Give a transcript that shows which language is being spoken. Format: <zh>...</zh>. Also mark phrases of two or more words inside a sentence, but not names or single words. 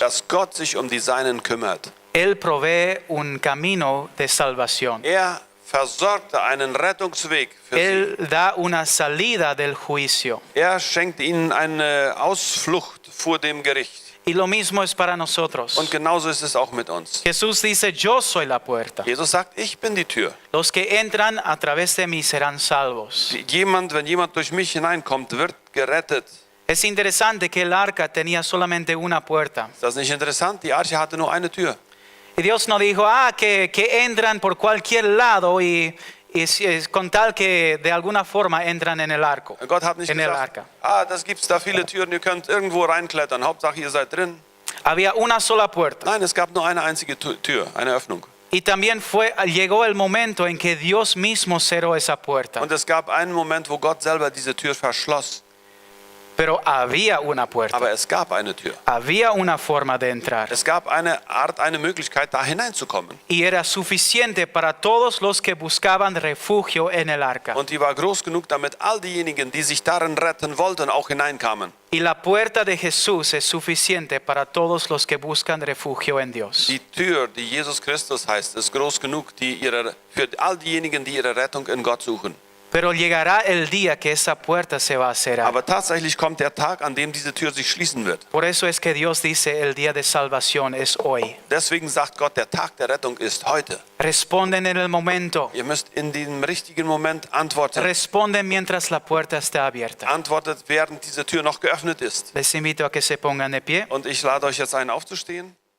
<de>dass Gott sich um die Seinen kümmert.</de> <es>Él provee un camino de salvación.</es> <de>Er versorgte einen Rettungsweg für sie.</de> <es>Él da una salida del juicio.</es> <de>Er schenkt ihnen eine Ausflucht vor dem Gericht.</de> <es>Y lo mismo es para nosotros.</es> <de>Und genauso ist es auch mit uns.</de> <es>Jesús dice, yo soy la puerta.</es> <de>Jesus sagt, ich bin die Tür.</de> <es>Los que entran a través de mí serán salvos.</es> <de>Wenn jemand durch mich hineinkommt, wird gerettet.</de> <es>Es interesante que el arca tenía solamente una puerta.</es> <de>Ist das nicht interessant? Die Arche hatte nur eine Tür.</de> <es>Y Dios no dijo, que entran por cualquier lado y con tal que de alguna forma entran en el arco,</es> <de>Gott hat nicht</de> <es>en el</es> <de>gesagt,</de> <es>arca.</es> <de>das gibt's da viele Türen, ihr könnt irgendwo reinklettern, Hauptsache ihr seid drin.</de> <es>Había una sola puerta.</es> <de>Nein, es gab nur eine einzige Tür, eine Öffnung.</de> <es>Y también llegó el momento en que Dios mismo cerró esa puerta.</es> <de>Und es gab einen Moment, wo Gott selber diese Tür verschloss.</de> <es>Pero había una puerta.</es> <de>Aber es gab eine Tür.</de> <es>Había una forma de entrar.</es> <de>Es gab eine Art, eine Möglichkeit, da hineinzukommen.</de> <es>Y era suficiente para todos los que buscaban refugio en el arca.</es> <de>Und die war groß genug, damit all diejenigen, die sich darin retten wollten, auch hineinkamen.</de> <es>Y la puerta de Jesús es suficiente para todos los que buscan refugio en Dios.</es> <de>Die Tür, die Jesus Christus heißt, ist groß genug, für all diejenigen, die ihre Rettung in Gott suchen.</de> <es>Pero llegará el día que esa puerta se va a cerrar.</es> <de>Aber tatsächlich kommt der Tag, an dem diese Tür sich schließen wird.</de> <es>Por eso es que Dios dice el día de salvación es hoy.</es> <de>Deswegen sagt Gott, der Tag der Rettung ist heute.</de> <es>Responden en el momento.</es> <de>Ihr müsst in dem richtigen Moment antworten.</de> <es>Responden mientras la puerta está abierta.</es> <de>Antwortet, während diese Tür noch geöffnet ist.</de> <es>Les invito a que se pongan de pie.</es> <de>Und ich lade euch jetzt ein, aufzustehen.</de>